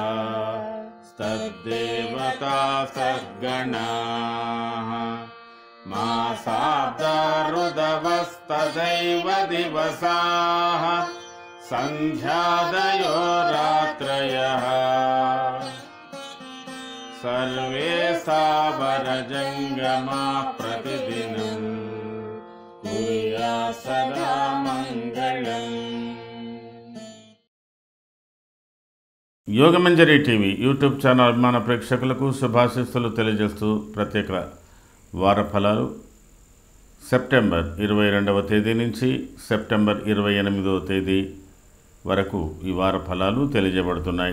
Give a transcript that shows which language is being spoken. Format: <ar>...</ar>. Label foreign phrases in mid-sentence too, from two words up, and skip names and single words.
<sa>तद्देवता सद्गणाः मासाब्दा ऋदवस्तदैव दिवसाः सन्ध्यादयो रात्रयः सर्वे सावरजङ्गमाः प्रतिदिनं कुर्यात् सदा मङ्गलम्।</sa> <te>యోగమంజరి టీవీ యూట్యూబ్ ఛానల్ అభిమాన ప్రేక్షకులకు శుభాశీస్సులు తెలియజేస్తూ ప్రత్యేక వార ఫలాలు సెప్టెంబర్ 22వ తేదీ నుంచి సెప్టెంబర్ 28వ తేదీ వరకు ఈ వార ఫలాలు తెలియజేయబడుతున్నాయి.</te>